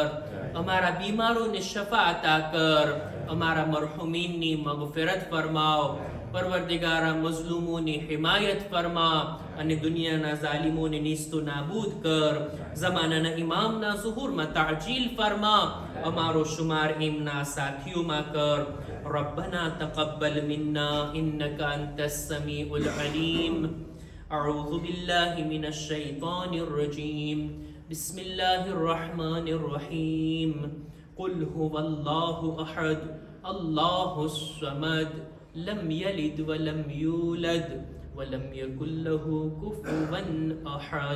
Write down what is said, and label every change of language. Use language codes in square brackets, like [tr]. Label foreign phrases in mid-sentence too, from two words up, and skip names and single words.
[gu] અમારા બીમારોને શફા અતા કર. અમારા મરહુમીનની મગફિરત ફરમાવ. પરવરદિગારા મઝલૂમોની હિમાયત ફરમા અને દુનિયાના ઝાલિમોને નીસ્તો નાબૂદ કર. ઝમાનાના ઇમામના ઝુહુરમાં તાજીલ ફરમા. અમારો શુમાર એમના સાથીઓમાં કર. [ar] ربنا تقبل منا إنك أنت السميع العليم. أعوذ بالله من الشيطان الرجيم. بسم الله الرحمن الرحيم. قل هو الله أحد الله الصمد لم يلد ولم يولد ولم يكن له كفوا أحد.